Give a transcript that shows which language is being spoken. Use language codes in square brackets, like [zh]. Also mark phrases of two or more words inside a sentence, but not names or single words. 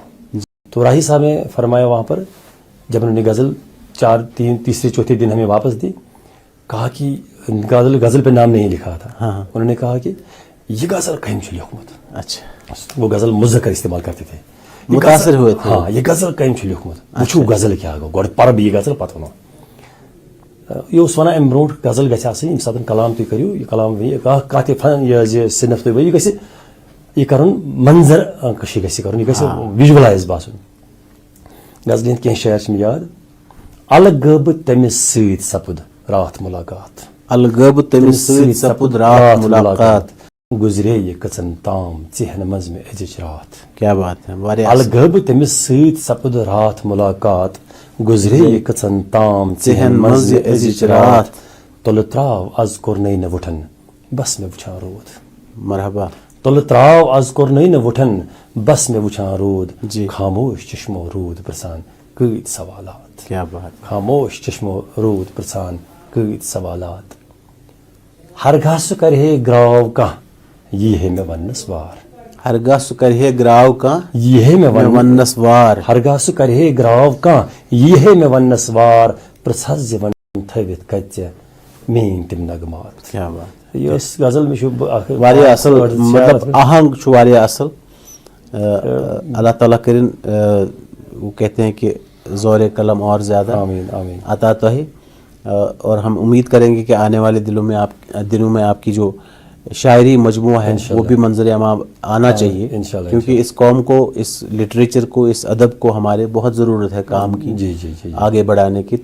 [ur] تو راہی صاحب نے فرمایا وہاں پر جب انہوں نے غزل تیسرے چوتھے دن ہمیں واپس دی کہا کہ غزل پہ نام نہیں لکھا تھا. انہوں نے کہا کہ [ks] یہ غزل کہیں چھو لیکھمت. [ur] اچھا وہ غزل مذکر استعمال کرتے تھے متاثر ہوئے تھے. [ks] ہاں یہ غزل کہیں چھو لیکھمت وچھو غزل کیا گو گۄڈٕ پَرٕ بہٕ یہِ غزل پتہٕ ونو. یہ اوس ونان امہِ برونٛٹھ غزل گژھِ آسٕنۍ ییٚمہِ ساتہٕ کلام تُہۍ کٔرِو یہِ کلام کانٛہہ تہِ فن یہِ صنف تُہۍ ؤنِو یہِ گژھِ یہِ کَرُن منظر کٔشی گژھِ کَرُن یہِ گژھِ وِجوَلایز باسُن. غزلہِ ہٕنٛدۍ کینٛہہ شعر چھِ مےٚ یاد. الگٲبہٕ تٔمِس سۭتۍ سپُد راتھ مُلاقات الگٲبہٕ تٔمِس سۭتۍ سپُد راتھ مُلاقات گُزرے یہِ کٔژن تام ژِہٮ۪ن منٛز مےٚ أزِچ رات. [ur] کیا بات ہے واریاہ [ks] الگٲبہٕ تٔمِس سۭتۍ سپُد راتھ مُلاقات گُزرے یہِ کٔژن تام ژِہٮ۪ن منٛز یہِ أزِچ رات. تُلہٕ ترٛاو از کوٚرنَے نہٕ وُٹھن بس مےٚ وٕچھان روٗد. مرحبا. تُلہٕ ترٛاو از کوٚرنَے نہٕ وُٹھن بس مےٚ وٕچھان روٗد. جی خاموش چشمو روٗد پرٛژھان کۭتۍ سوالات. [ur] کیا بات. [ks] خاموش چشمو روٗد پرٛژھان کۭتۍ سوالات. ہرگاہ سُہ کرِ ہے گراو کانٛہہ یی ہے مےٚ وننس وار. ہرگاہ سُہ کرِ ہے گراو کانٛہہ یی ہے مےٚ وننس وار. ہرگاہ سُہ کرِ ہے گراو کانٛہہ یی ہے مےٚ وننس وار. پرٛژھس زِ وۄنۍ تھٲوِتھ کتہِ ژےٚ میٲنۍ تِم نغمات. [ur] کیا بات. [ks] یہ ٲس غزل مےٚ چھُ واریاہ اصل مطلب آہنگ چھُ واریاہ اصل. [ur] اللہ تعالیٰ کرن وہ کہتے ہیں کہ زور قلم اور زیادہ [ar] آمین آمین [ks] عطا تۄہہِ. [ur] اور ہم امید کریں گے کہ آنے والے دنوں میں آپ کی جو شاعری مجموعہ ہے وہ بھی منظر عام آنا چاہیے، کیونکہ اس قوم کو، اس لٹریچر کو، اس ادب کو ہمارے بہت ضرورت ہے کام کی، آگے بڑھانے کی.